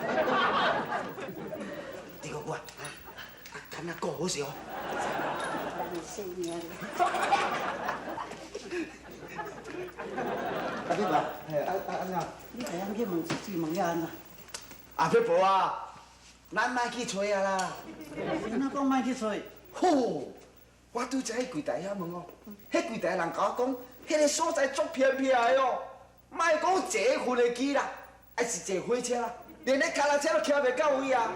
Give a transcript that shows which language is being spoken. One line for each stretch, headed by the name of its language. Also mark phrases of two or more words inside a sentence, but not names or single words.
Min Nan Chinese: 这个我干那顾好势哦。啊，你话，安怎？你这样去问一问了安怎？阿伯婆啊，咱莫去找啊啦。谁哪讲莫去找？呼，我拄才迄柜台遐问哦，迄柜台人甲我讲，迄个所在足偏僻的哦，莫讲坐运的机啦，还是坐火车啦，连咧脚踏车都徛袂到位啊。